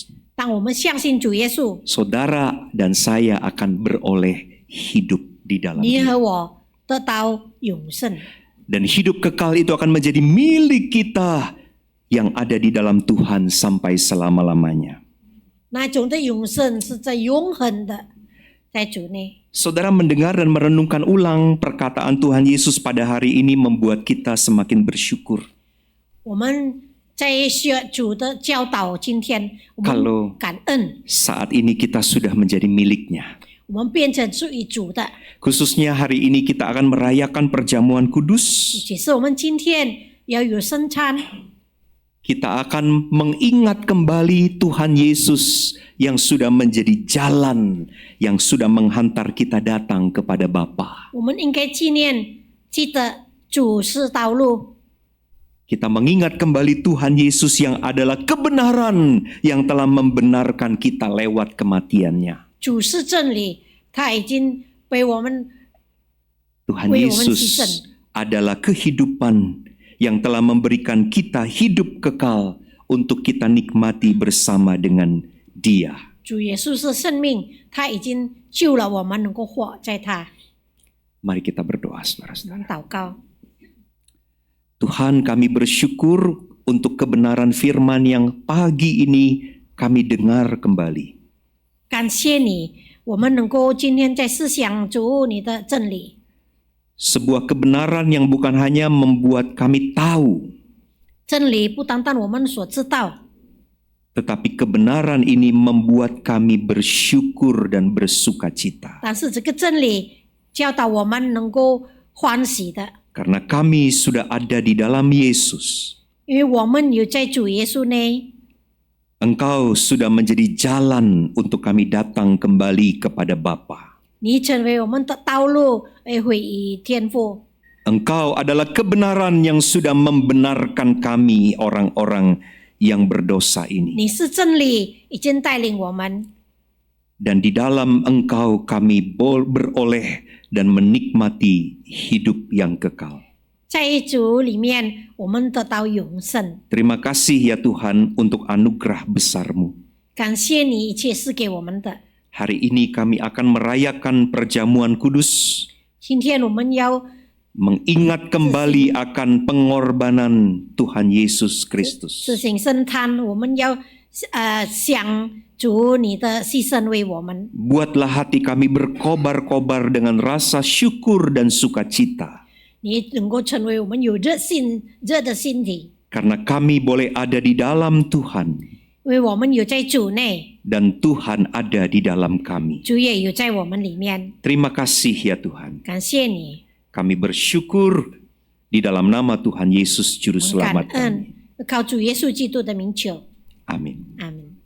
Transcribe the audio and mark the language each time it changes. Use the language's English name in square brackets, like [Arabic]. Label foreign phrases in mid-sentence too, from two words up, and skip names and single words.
[Chinese] 当我们相信主耶稣， [Indonesian] saudara dan saya akan beroleh hidup di dalam [Chinese] 你 [Indonesian] Dia. [Chinese] 和我得到永生。 [Indonesian] Dan hidup kekal itu akan menjadi milik kita yang ada di dalam Tuhan sampai selama-lamanya. [Chinese] 那种的永生是在永恒的，在主内。 [Indonesian] Saudara, mendengar dan merenungkan ulang perkataan Tuhan Yesus pada hari ini membuat kita semakin bersyukur. [Chinese] 我们在学主的教导，今天我 [Indonesian] Kalau [Chinese] 们感恩， [Indonesian] saat ini kita sudah menjadi miliknya. [Chinese] 我们变成属于主的。 [Indonesian] Khususnya hari ini kita akan merayakan perjamuan kudus. [Chinese] 其实我们今天要有圣餐， [Indonesian] Kita akan mengingat kembali Tuhan Yesus yang sudah menjadi jalan, yang sudah menghantar kita datang kepada Bapa. [Chinese] 我们应该记得主是道路， [Indonesian] Kita mengingat kembali Tuhan Yesus yang adalah kebenaran yang telah membenarkan kita lewat kematiannya. [Chinese] 主是真理，他已经被我们 [Indonesian] Tuhan [Chinese] 为我们牺 [Indonesian] Yesus [Chinese] 牲。 [Indonesian] adalah kehidupan yang telah memberikan kita hidup kekal untuk kita nikmati bersama dengan Dia. [Chinese] 主耶稣是生命，他已经救了我们，能够活在他。 [Indonesian] Mari kita berdoa, [Chinese] 我 [Indonesian] saudara-saudara. [Chinese] 们祷告， [Indonesian] Tuhan, kami bersyukur untuk kebenaran firman yang pagi ini kami dengar kembali. [Chinese] 感谢你，我们能够今天在思想主你的真理， [Indonesian] Sebuah kebenaran yang bukan hanya membuat kami tahu, [Chinese] 真理不单单我们所知道， [Indonesian] tetapi kebenaran ini membuat kami bersyukur dan bersuka cita. [Chinese] 但是这个真理教导我们能够欢喜的， [Indonesian] Karena kami sudah ada di dalam Yesus. [Chinese] 因为我们有在主耶稣内， [Indonesian] Engkau sudah menjadi jalan untuk kami datang kembali kepada Bapa. [Chinese] 你成为我们的道路，回与天父。 [Indonesian] Engkau adalah kebenaran yang sudah membenarkan kami orang-orang yang berdosa ini. [Chinese] 你是真理，已经带领我们， [Indonesian] Dan di dalam Engkau kami beroleh dan menikmati hidup yang kekal. [Chinese] 在主里面我们得到永生。 [Indonesian] Terima kasih ya Tuhan untuk anugerah besar-Mu. [Chinese] 感谢你一切是给我们的。 [Indonesian] Hari ini kami akan merayakan perjamuan kudus, [Chinese] 今天我们要 [Indonesian] mengingat kembali akan pengorbanan Tuhan Yesus [Chinese] 实 [Indonesian] Kristus. [Chinese] 行圣餐，我们要想主你的牺牲为我们， [Indonesian] Buatlah hati kami berkobar-kobar dengan rasa syukur dan sukacita, [Chinese] 你能够成为我们有热的心体， [Indonesian] karena kami boleh ada di dalam Tuhan, [Chinese] 因为我们有在主内， [Indonesian] dan Tuhan ada di dalam kami. [Chinese] 主也有在我们里面。 [Indonesian] Terima kasih ya Tuhan. [Chinese] 感谢你， [Indonesian] Kami bersyukur di dalam nama Tuhan Yesus Juru [Chinese] 我们感 [Indonesian] Selamat [Chinese] 恩 [Indonesian] kami. [Chinese] 靠主耶稣基督的名求， [Indonesian] Amin. [Chinese] 阿门。